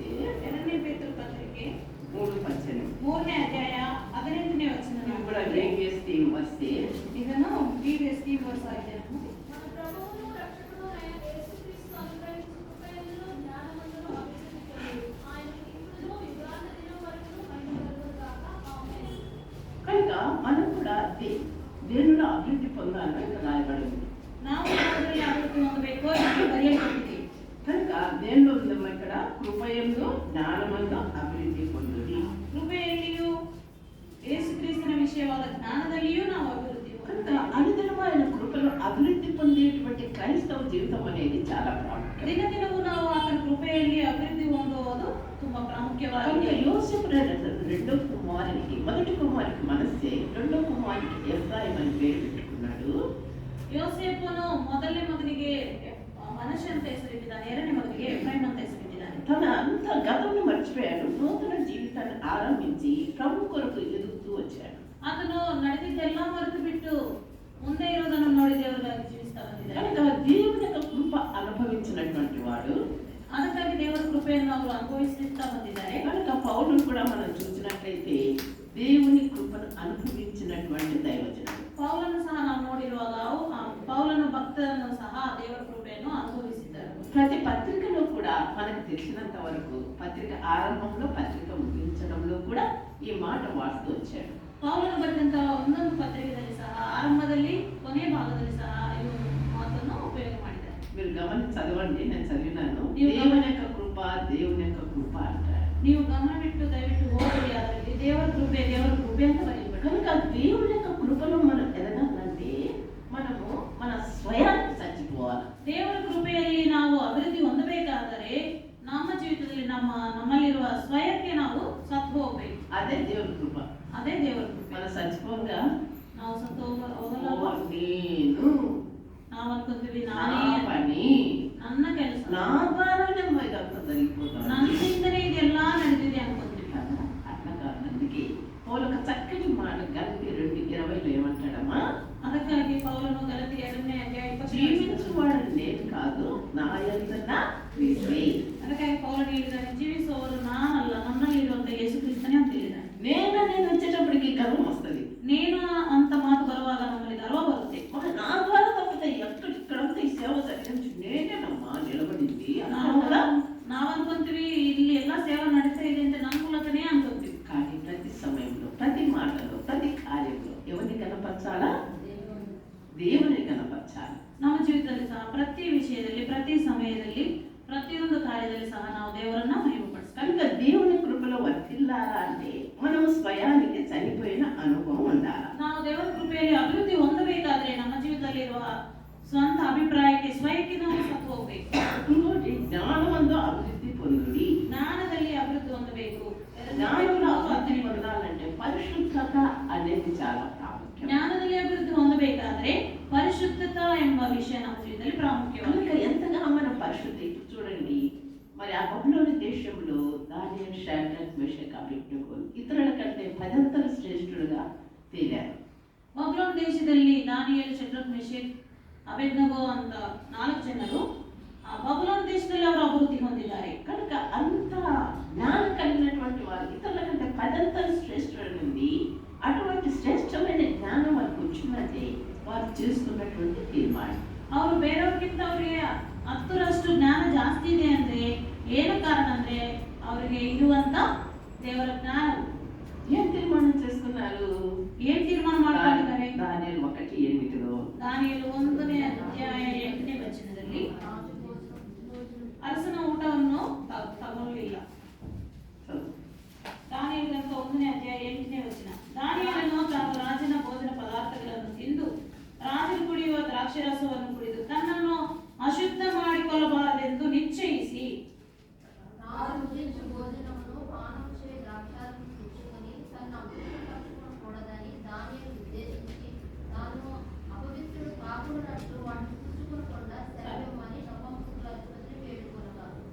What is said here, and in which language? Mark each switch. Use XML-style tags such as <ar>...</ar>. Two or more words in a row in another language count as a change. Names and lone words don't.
<kn>2ನೇ ಪೇತ್ರ ಪತ್ರಿಕೆ 3:18 3ನೇ ಅಧ್ಯಾಯ 18ನೇ ವಚನ.</kn> <te>ఇది కూడా</te> <en>grievous theme</en> <te>వస్తే</te> <kn>ಇದನ್ನು</kn> <en>previous keywords</en> <kn>ಆಗಿದೆ.</kn> <te>మన ప్రభువును రక్షకుడు అయిన యేసుక్రీస్తు అనుగ్రహించు కృపయందును జ్ఞానమందును అభివృద్ధి పొందుడు. ఆయనకు ఇప్పుడును యుగాంత దినం వరకును మహిమ కలుగును గాక. ఆమేన్. కనుక మనం కూడా దేవునిలో అభివృద్ధి పొందాలని ఇక్కడ రాయబడింది.</te> <kn>ನಾವು ಅದರಲ್ಲಿ ಅಭಿವೃದ್ಧಿ ಹೊಂದಬೇಕು ಎಂದು ಬರೆಯಲ್ಪಟ್ಟಿದೆ.</kn> <te>కనుక దేనిలో ఉందమ్మా ఇక్కడ, కృపయందు జ్ఞానమందు అభివృద్ధి పొందుడి.</te> <kn>ಕೃಪೆಯಲ್ಲಿಯೂ ಯೇಸುಕ್ರಿಸ್ತನ ವಿಷಯವಾದ ಜ್ಞಾನದಲ್ಲಿಯೂ ನಾವು ಅಭಿವೃದ್ಧಿ</kn> <te>కనుక</te> <kn>ಹೊಂದಬೇಕು.</kn> <te>అనుదినమైన కృపలో అభివృద్ధి పొందేటువంటి క్రైస్తవ జీవితం అనేది చాలా ప్రాముఖ్యం.</te> <kn>ದಿನ ದಿನವೂ ನಾವು ಆತನ ಕೃಪೆಯಲ್ಲಿ ಅಭಿವೃದ್ಧಿ ಹೊಂದುವುದು ತುಂಬಾ</kn> <te>కనుక</te> <kn>ಪ್ರಾಮುಖ್ಯವಾಗಿದೆ.</kn> <te>యోసేపు రెండో కుమారునికి, మొదటి కుమారునికి మనస్సే, రెండో కుమారునికి ఎఫ్రాయిం అని పేరు పెట్టుకున్నాడు.</te> <kn>ಯೋಸೇಫನು ಮೊದಲನೇ ಮಗನಿಗೆ ಮನಸ್ಸೆ ಅಂತ ಹೆಸರಿಟ್ಟಿದ್ದಾನೆ, ಎರಡನೇ ಮಗನಿಗೆ ಎಫ್ರೈಮ್ ಅಂತ ಹೆಸರಿಟ್ಟಿದ್ದಾನೆ.</kn> <te>తన అంత గతంలో మర్చిపోయాడు, నూతన జీవితాన్ని ఆరంభించి ప్రభు కొరకు ఎదుగుతూ వచ్చాడు.</te> <kn>ಆತನು ನಡೆದಿದ್ದೆಲ್ಲ ಮರೆತು ಬಿಟ್ಟು ಮುಂದೆ ಇರೋದನ್ನು ನೋಡಿ ದೇವರಿಗಾಗಿ ಜೀವಿಸ್ತಾ ಬಂದಿದ್ದಾನೆ.</kn> <te>కనుక దేవుని యొక్క కృప అనుభవించినటువంటి వాడు,</te> <kn>ಅದಕ್ಕಾಗಿ ದೇವರ ಕೃಪೆಯನ್ನು ಅವರು ಅನುಭವಿಸುತ್ತಾ ಬಂದಿದ್ದಾರೆ.</kn> <te>కనుక పౌలును కూడా మనం చూసినట్లయితే దేవుని కృపను అనుభవించినటువంటి దైవజనుడు.</te> <kn>ಪೌಲನು ಸಹ ನಾವು ನೋಡಿರುವಾಗ ಪೌಲನು ಭಕ್ತರನ್ನು ಸಹ ದೇವರ ಕೃಪೆಯನ್ನು ಅನುಭವಿಸಿದ್ದಾರೆ.</kn> <te>ప్రతి పత్రికలో కూడా మనకు తెలిసినంత వరకు పత్రిక ఆరంభంలో, పత్రిక ముగించడంలో కూడా ఈ మాట వాడుతూ వచ్చాడు.</te> <kn>ಪೌಲನು ಬರೆದಂತಹ ಒಂದೊಂದು ಪತ್ರಿಕೆಯಲ್ಲಿ ಸಹ ಆರಂಭದಲ್ಲಿ ಕೊನೆಯ ಭಾಗದಲ್ಲಿ ಸಹ ಈ ಮಾತನ್ನು ಉಪಯೋಗ ಮಾಡಿದ್ದಾರೆ.</kn> <te>మీరు గమనించి చదవండి, నేను చదివినాను.</te> <kn>ನೀವು</kn> <te>దేవుని యొక్క కృప, దేవుని యొక్క కృప అంటారు.</te> <kn>ನೀವು ಗಮನವಿಟ್ಟು ದಯವಿಟ್ಟು ಓದಿ, ಅದರಲ್ಲಿ ದೇವರ ಕೃಪೆ ಅಂತ ಬರೆಯಲ್ಪಟ್ಟು.</kn> <te>కనుక దేవుని యొక్క కృపలో మనం ఎదగాలంటే మనము మన స్వయాన్ని చచ్చిపోవాలి.</te> <kn>ದೇವರ ಕೃಪೆಯಲ್ಲಿ ನಾವು ಅಭಿವೃದ್ಧಿ ಹೊಂದಬೇಕಾದರೆ ನಮ್ಮ ಜೀವಿತದಲ್ಲಿ ನಮ್ಮಲ್ಲಿರುವ ಸ್ವಯಕ್ಕೆ ನಾವು ಸತ್ತು ಹೋಗಬೇಕು.</kn> <te>అదే దేవుని కృప.</te> <kn>ಅದೇ ದೇವರ ಕೃಪೆ.</kn> <te>మన చచ్చిపోగా</te> <kn>ನಾವು ಸತ್ತು ಹೋಗಲ್ಲ.</kn> <te>నేను</te> <kn>ನಾವು ಅನ್ಕೊಂತೀವಿ</kn> <te>నా</te> <kn>ನಾನೇ,</kn> <te>పని,</te> <kn>ನನ್ನ ಕೆಲಸ,</kn> <te>నా ద్వారానే ఇదంతా జరిగిపోతాను.</te> <kn>ನನ್ನಿಂದಲೇ ಇದೆಲ್ಲ ನಡೆದಿದೆ ಅನ್ಕೊಂತೀವಿ.</kn> <te>అట్లా కాదు. అందుకే పౌలు ఒక చక్కటి మాట గలతీ 2:20 ఏమంటాడమ్మా,</te> <kn>ಅದಕ್ಕಾಗಿ ಪೌಲನು ಗಲಾತ್ಯ 2ನೇ ಅಧ್ಯಾಯ 27</kn> <te>జీవించువాడు నేను కాదు, నా యందున్న క్రీస్తే.</te> <kn>ಅದಕ್ಕಾಗಿ ಪೌಲನು ಹೇಳಿದ್ದಾನೆ, ಜೀವಿಸುವವರು ನಾನಲ್ಲ, ನನ್ನಲ್ಲಿರುವಂತ ಯೇಸು ಕ್ರಿಸ್ತನೇ ಅಂತ ಹೇಳಿದ್ದಾನೆ.</kn> <te>నేను వచ్చేటప్పటికి గర్వం వస్తుంది.</te> <kn>నేను ಅಂತ ಮಾತು ಬರುವಾಗ ನಮ್ಮಲ್ಲಿ ಗರ್ವ ಬರುತ್ತೆ.</kn> <te>నా ద్వారా తప్పితే ఎక్కడిక్కడంతా ఈ సేవ జరిగించి నేనేనమ్మా నిలబడింది అన్నావు కదా.</te> <kn>ನಾವು ಅನ್ಕೊಂತೀವಿ ಇಲ್ಲಿ ಎಲ್ಲ ಸೇವೆ ನಡೀತಾ ಇದೆ ಅಂತ ನಮ್ಮ ಮೂಲಕನೇ ಅನ್ಕೊಂತೀವಿ.</kn> <te>కానీ ప్రతి సమయంలో, ప్రతి మాటలో, ప్రతి కార్యంలో ఎవరిని కనపరచాలా? దేవుని కనపరచాలి.</te> <kn>ನಮ್ಮ ಜೀವಿತದಲ್ಲಿ ಸಹ ಪ್ರತಿ ವಿಷಯದಲ್ಲಿ, ಪ್ರತಿ ಸಮಯದಲ್ಲಿ, ಪ್ರತಿಯೊಂದು ಕಾರ್ಯದಲ್ಲಿ ಸಹ ನಾವು ದೇವರನ್ನ ಮಹಿಮೆಪಡಿಸ್ತೀವಿ.</kn> <te>కనుక దేవుని కృపలో వర్తిల్లాలా అంటే మనం స్వయానికి చనిపోయిన అనుభవం ఉండాలి.</te> <kn>ನಾವು ದೇವರ ಕೃಪೆಯಲ್ಲಿ ಅಭಿವೃದ್ಧಿ ಹೊಂದಬೇಕಾದ್ರೆ ನಮ್ಮ ಜೀವಿತದಲ್ಲಿರುವ ಸ್ವಂತ ಅಭಿಪ್ರಾಯಕ್ಕೆ ಸ್ವಯಕ್ಕೆ ನಾವು ಸತ್ತು ಹೋಗ್ಬೇಕು.</kn> <te>ఇంకోటి జ్ఞానమందు అభివృద్ధి పొందుడి.</te> <kn>ಜ್ಞಾನದಲ್ಲಿ ಅಭಿವೃದ್ಧಿ ಹೊಂದಬೇಕು.</kn> <te>జ్ఞానంలో అభివృద్ధి పొందాలంటే పరిశుద్ధత అనేది చాలా ప్రాముఖ్యం.</te> <kn>ಜ್ಞಾನದಲ್ಲಿ ಅಭಿವೃದ್ಧಿ ಹೊಂದಬೇಕಾದ್ರೆ ಪರಿಶುದ್ಧತಾ ಎಂಬ ವಿಷಯ ನಮ್ಮ ಜೀವಿತದಲ್ಲಿ</kn> <te>కనుక</te> <kn>ಪ್ರಾಮುಖ್ಯವಾಗಿದೆ.</kn> <te>ఎంతగా మనం పరిశుద్ధి చూడండి. మరి ఆ బబులోని దేశంలో దానియేలు, షడ్రక్, మెషక్, అబేద్నెగోలు ఇతరుల కంటే 10 శ్రేష్ఠులుగా తేలారు.</te> <kn>ಬಬುಲೋನ್ ದೇಶದಲ್ಲಿ ದಾನಿಯೇಲ್, ಶದ್ರಕ್, ಮೆಷಕ್, ಅಬೇದ್ನೆಗೋ ಅಂತ 4 ಜನರು ಆ ಬಬುಲೋನ್ ದೇಶದಲ್ಲಿ ಅವರು ಅಭಿವೃದ್ಧಿ ಹೊಂದಿದ್ದಾರೆ.</kn> <te>కనుక అంత జ్ఞానం కలిగినటువంటి వారు ఇతరుల కంటే 10 శ్రేష్ఠుల నుండి అటువంటి శ్రేష్టమైన జ్ఞానం వారికి వచ్చినట్టే వారు చేసుకున్నటువంటి తీర్మానం.</te> <kn>ಅವರು ಬೇರೆಯವ್ರಿಗಿಂತ ಅವರಿಗೆ 10ರಷ್ಟು ಜ್ಞಾನ ಜಾಸ್ತಿ ಇದೆ ಅಂದ್ರೆ ಏನು ಕಾರಣ ಅಂದ್ರೆ ಅವರಿಗೆ ಇರುವಂತ ದೇವರ ಜ್ಞಾನ.</kn> <te>ఏం తీర్మానం చేసుకున్నారు?</te> <kn>ಏನ್ ತೀರ್ಮಾನ ಮಾಡ್ಕೊಂಡಿದ್ದಾರೆ?</kn> <te>దానియేలు 1:8</te> <kn>ದಾನಿಯೇಲ್ 1ನೇ ಅಧ್ಯಾಯ 8ನೇ ವಚನದಲ್ಲಿ ಅರಸನ ಊಟವನ್ನು ತಗೊಳ್ಳಿಲ್ಲ. ದಾನಿಯೇಲ್ ಗ್ರಂಥ 1ನೇ ಅಧ್ಯಾಯ 8ನೇ ವಚನ. ದಾನಿಯೇಲನು ತಾನು ರಾಜನ ಭೋಜನ ಪದಾರ್ಥಗಳನ್ನು ತಿಂದು ರಾಜನು ಕುಡಿಯುವ ದ್ರಾಕ್ಷಾರಸವನ್ನು ಕುಡಿದು ತನ್ನನ್ನು ಅಶುದ್ಧ ಮಾಡಿಕೊಳ್ಳಬಾರದೆಂದು ನಿಶ್ಚಯಿಸಿ</kn> <te>నారు భుజించు భోజనమును పానం చేయ ద్రాక్షారసము పుచ్చుకొని తన్ను అపవిత్రపరచుకొనకూడదని దానియేలు ఉద్దేశించి తాను అపవిత్రుడు కాకున్నట్లు వాటిని పుచ్చుకొనకుండా సెలవిమ్మని నమ్మకస్తుల అధిపతిని వేడుకొనగా.</te>